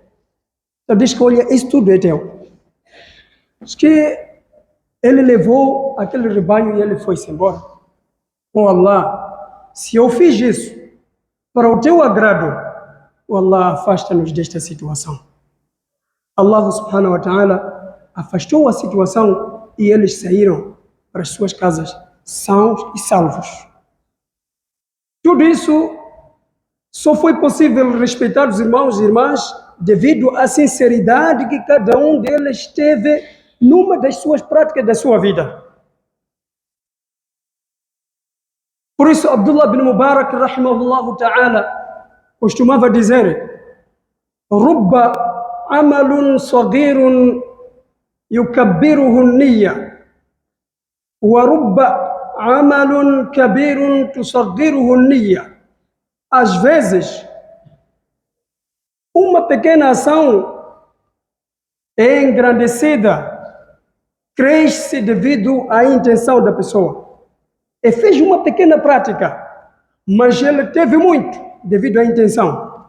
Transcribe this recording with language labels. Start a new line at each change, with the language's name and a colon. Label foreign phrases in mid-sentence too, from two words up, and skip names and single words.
Portuguese: Ele diz que, olha, isso tudo é teu. Diz que ele levou aquele rebanho e ele foi-se embora. Oh Allah, se eu fiz isso para o teu agrado, oh Allah, afasta-nos desta situação. Allah
Arabic: سبحانه وتعالى
Portuguese: afastou a situação e eles saíram para as suas casas sãos e salvos. Tudo isso só foi possível respeitar os irmãos e irmãs devido à sinceridade que cada um deles teve numa das suas práticas da sua vida. Por isso, Abdullah bin Mubarak,
Arabic: رحمه الله تعالى,
Portuguese: costumava dizer:
Arabic: رب عمل صغير تكبره النية ورب عمل كبير تصغره النية.
Portuguese: Às vezes, uma pequena ação é engrandecida, cresce devido à intenção da pessoa. E fez uma pequena prática, mas ele teve muito devido à intenção.